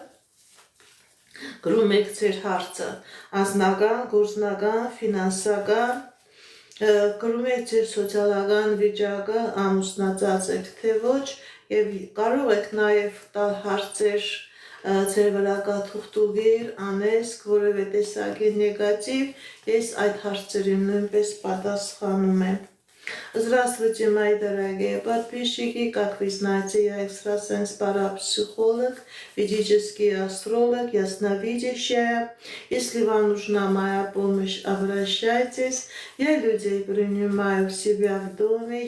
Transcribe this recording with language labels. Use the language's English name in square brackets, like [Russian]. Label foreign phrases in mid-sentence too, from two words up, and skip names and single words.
[Armenian] գրում եք ձեր հարցը, անձնական, գործնական, ֆինանսական, գրում եք ձեր սոցիալական վիճակը, ամուսնացած եք թե ոչ, եւ կարող եք նաեւ տալ հարցեր ձեր վրա կա թուղթուղիր, անեսք, որևէ տեսակի նեգատիվ, ես այդ հարցերին նույնպես պատասխանում եմ։ [Russian] Здравствуйте, мои дорогие подписчики, как вы знаете, я экстрасенс парапсихолог, ведический астролог, ясновидящая. Если вам нужна моя помощь, обращайтесь. Я людей принимаю в себя в доме.